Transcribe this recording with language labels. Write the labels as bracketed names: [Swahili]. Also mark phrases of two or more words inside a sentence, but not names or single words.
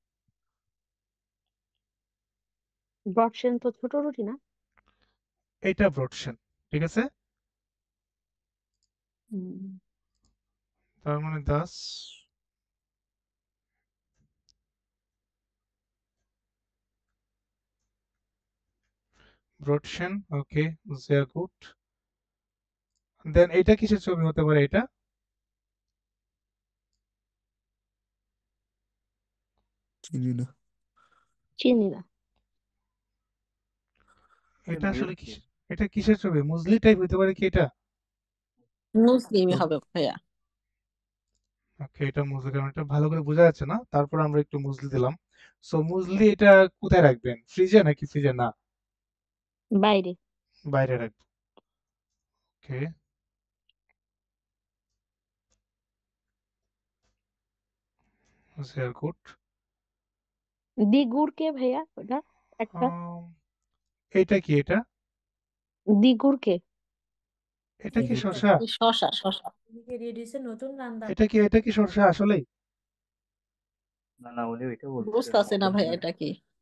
[Bangla] ব্রডসেন তো ছোট রুটি না, এটা ব্রডশেন। ঠিক আছে, হুম, তার মানে [German] das Brötchen, [Bangla] ওকে, [German] sehr gut। [Bangla] দেন এটা কিসের ছবি হতে পারে? এটা চিনি না। চিনি না। এটা আসলে এটা কিসের ছবি? মুসলি টাইপ হতে পারে কি এটা? মুসলিমই হবে ভাইয়া। ওকে, এটা মুসলি, কারণ এটা ভালো করে বোঝা যাচ্ছে না, তারপর আমরা একটু মুসলি দিলাম। সো মুসলি এটা কোথায় রাখবেন? ফ্রিজে নাকি ফ্রিজে না? বাইরে। বাইরে রাখবেন। ওকে, [German] sehr gut। [Bangla] দিগুর কে ভাইয়া ওটা একটা? এটা কি? এটা দিগুর কে? এটা কি শসা? এই শশা শশা। এটা কি শসা আসলেই? বুঝতেছে না ভাইয়া এটা কি।